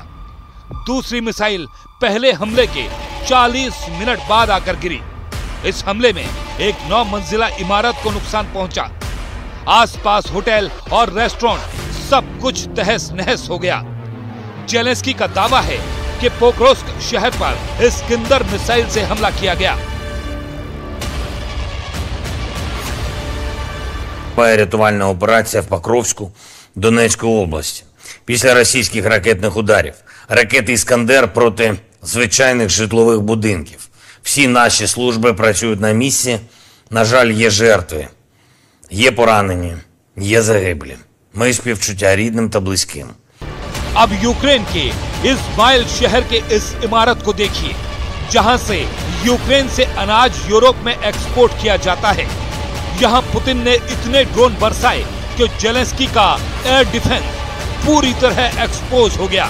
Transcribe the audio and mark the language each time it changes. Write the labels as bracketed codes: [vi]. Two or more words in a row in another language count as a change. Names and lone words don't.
[hi] दूसरी मिसाइल पहले हमले के 40 मिनट बाद आकर गिरी। इस हमले में एक 9 मंजिला इमारत को नुकसान पहुंचा। आसपास होटल और रेस्टोरेंट सब कुछ तहस नहस हो गया। जेलेंस्की का दावा है कि पोक्रोव्स्क शहर पर इस्कंदर मिसाइल से हमला किया गया। [uk] Рятувальна операція в Покровську Донецької області. Після російських ракетних ударів. Ракети «Іскандер» проти звичайних житлових будинків. Всі наші служби працюють на місці. На жаль, є жертви, є поранені, є загиблі. Мої співчуття рідним та близьким. [hi] अब यूक्रेन के इस्माइल शहर के इस इमारत को देखिए, जहां से यूक्रेन से अनाज यूरोप में एक्सपोर्ट किया जाता है। यहाँ पुतिन ने इतने ड्रोन बरसाए कि जेलेंस्की का [en] air defense [hi] पूरी तरह एक्सपोज हो गया।